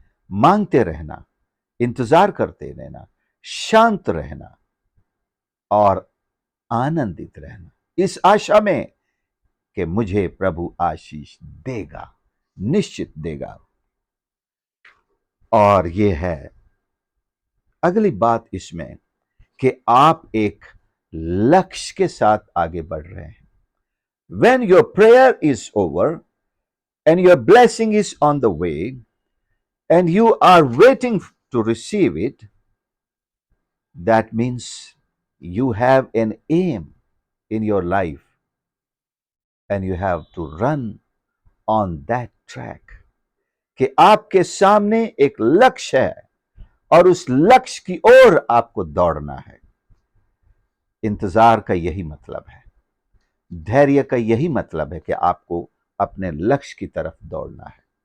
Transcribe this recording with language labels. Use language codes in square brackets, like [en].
[hi] मांगते रहना, इंतजार करते रहना, शांत रहना और आनंदित रहना, इस आशा में कि मुझे प्रभु आशीष देगा, निश्चित देगा। और ये है अगली बात इसमें कि आप एक लक्ष्य के साथ आगे बढ़ रहे हैं। [en] When your prayer is over and your blessing is on the way and you are waiting to receive it, that means you have an aim in your life and you have to run on that track। [hi] कि आपके सामने एक लक्ष्य है और उस लक्ष्य की ओर आपको दौड़ना है। इंतजार का यही मतलब है, धैर्य का यही मतलब है कि आपको अपने लक्ष्य की तरफ दौड़ना है।